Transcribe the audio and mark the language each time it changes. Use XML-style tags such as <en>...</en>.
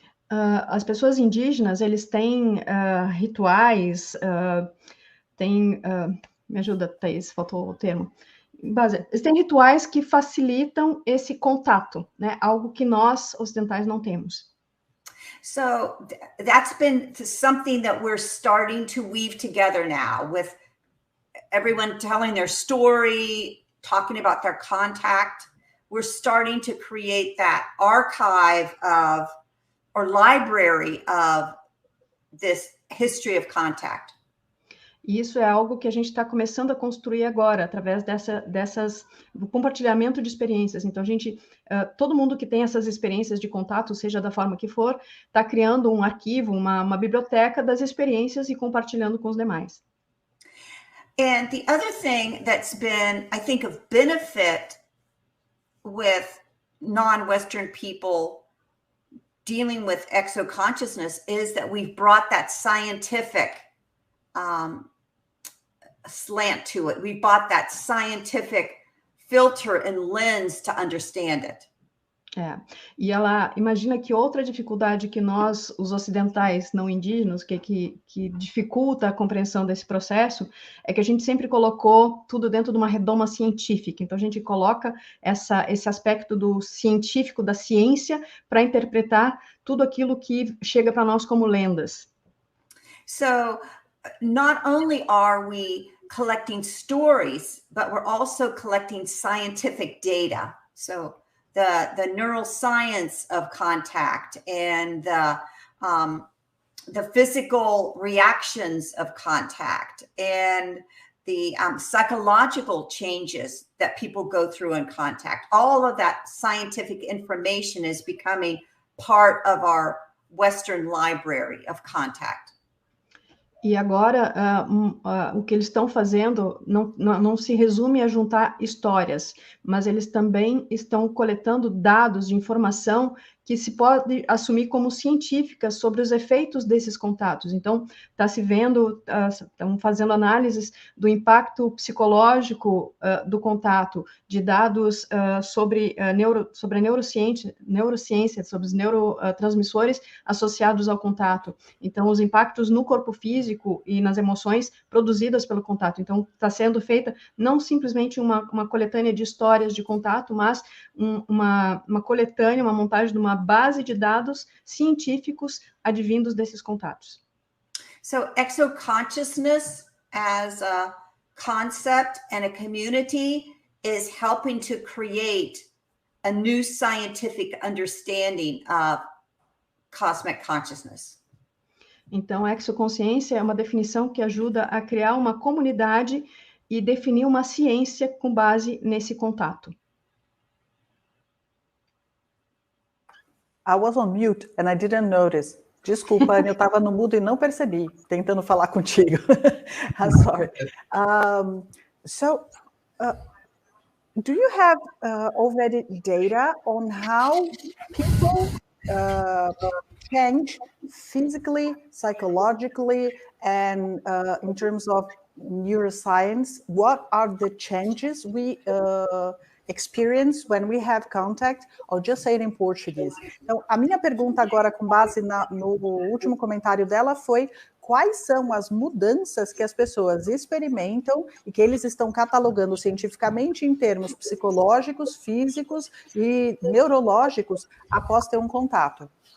<pt>As pessoas indígenas, eles têm rituais, me ajuda, Thaís, faltou o termo. Eles têm rituais que facilitam esse contato, né? Algo que nós ocidentais não temos.</pt> <en>So that's been something that we're starting to weave together now, with everyone telling their story, talking about their contact. We're starting to create that archive or library of this history of contact.</en> <pt>E isso é algo que a gente está começando a construir agora, através do compartilhamento de experiências. Então, todo mundo que tem essas experiências de contato, seja da forma que for, está criando um arquivo, uma biblioteca das experiências e compartilhando com os demais.</pt> <en>And the other thing that's been, I think, of benefit with non-Western people dealing with exoconsciousness is that we've brought that scientific slant to it. We brought that scientific filter and lens to understand it.</en> <pt>E ela imagina que outra dificuldade que nós, os ocidentais não indígenas, que dificulta a compreensão desse processo, é que a gente sempre colocou tudo dentro de uma redoma científica. Então, a gente coloca esse aspecto do científico, da ciência, para interpretar tudo aquilo que chega para nós como lendas.</pt> <en>So, not only are we collecting stories, but we're also collecting scientific data. So the neuroscience of contact and the physical reactions of contact and the psychological changes that people go through in contact. All of that scientific information is becoming part of our Western library of contact.</en> <pt>E agora, o que eles estão fazendo não se resume a juntar histórias, mas eles também estão coletando dados de informação que se pode assumir como científicas sobre os efeitos desses contatos. Então, está se vendo, estão fazendo análises do impacto psicológico do contato, de dados sobre a neurociência, sobre os neurotransmissores associados ao contato. Então, os impactos no corpo físico e nas emoções produzidas pelo contato. Então, está sendo feita não simplesmente uma coletânea de histórias de contato, mas uma coletânea, uma montagem de uma base de dados científicos advindos desses contatos.</pt> <en>So exoconsciousness as a concept and a community is helping to create a new scientific understanding of cosmic consciousness.</en> <pt>Então, a exoconsciência é uma definição que ajuda a criar uma comunidade e definir uma ciência com base nesse contato.</pt> <en>I was on mute and I didn't notice.</en> <pt>Desculpa, eu estava no mudo e não percebi, tentando falar contigo.</pt> <en>I'm sorry. Do you have already data on how people change physically, psychologically, and in terms of neuroscience? What are the changes we experience when we have contact? I'll just say it in Portuguese.</en> <pt>Então, a minha pergunta agora, com base no último comentário dela, foi quais são as mudanças que as pessoas experimentam e que eles estão catalogando cientificamente em termos psicológicos, físicos e neurológicos após ter um contato.</pt>